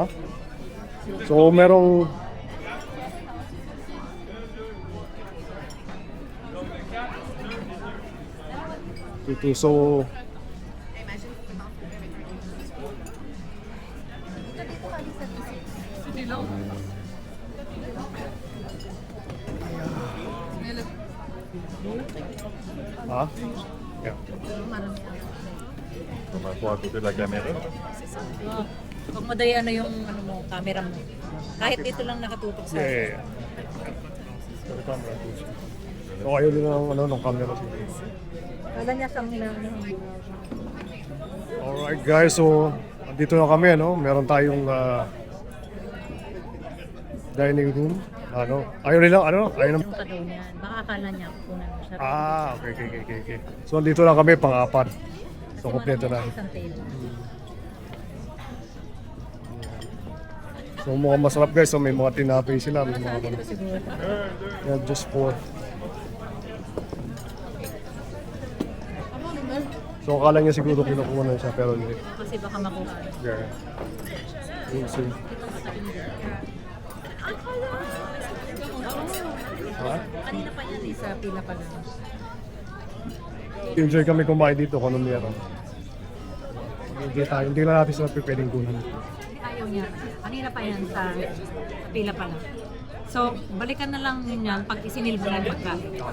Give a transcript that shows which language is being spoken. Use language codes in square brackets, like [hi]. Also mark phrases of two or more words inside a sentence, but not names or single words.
[tl] So merong dito so ha? Yeah. [fr] On va pouvoir côté de la caméra. [tl] Oh, pag madaya na yung ano mo, camera mo. Kahit dito lang nakatutok sa... [en] Yeah. Sorry, camera. [tl] So ayaw din ng camera. Kala niya kang [en] Alright guys, [tl] so dito na kami, no? Meron tayong dining room. Ayaw nila, ayaw na. yung kadaw niyan. Baka akala niya kukunan mo siya. Okay. So dito lang kami, pang-apat. So kompleto na. Isang table. So mukhang masarap guys, so may mga tinapay sila, may mga Ito siguro. [en] yeah, just for. [tl] So akala niya siguro kinukuha na siya, pero hindi. Kasi baka makuha. [en] Yeah. We'll see. [tl] Ha? Kanina pa yan, sa pila pa lang. Enjoy kami kumain dito kung ano meron. Hindi lang natin sila pwedeng kunan. Ayaw niya. Kanina pa yan sa pila pa lang. So, balikan na lang yun yan pag isinilbo na yung pagkain.